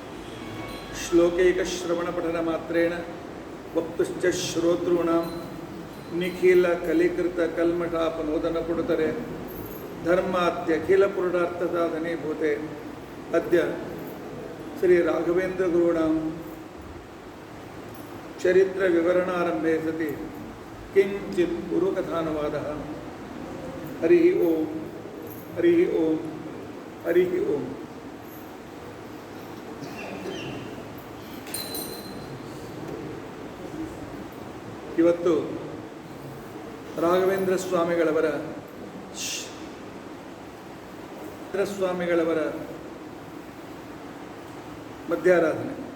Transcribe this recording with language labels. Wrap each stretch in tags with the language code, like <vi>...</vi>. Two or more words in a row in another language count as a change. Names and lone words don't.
<sa>श्लोकैकश्रवणपठनमात्रेण वक्तुश्च श्रोतॄणां निखिल कलिकृत कल्मषापनोदनपुडुतरे धर्माद्यखिल पुरुषार्थसाधनीभूते. अद्य श्री राघवेन्द्र गुरुणां चरित्र विवरणारम्भे सति किंचित् गुरुकथानुवादः. हरि ओं हरि ओं हरि ओं.</sa> <kn>ಇವತ್ತು ರಾಘವೇಂದ್ರ ಸ್ವಾಮಿಗಳವರ ಮಧ್ಯಾರಾಧನೆ.</kn>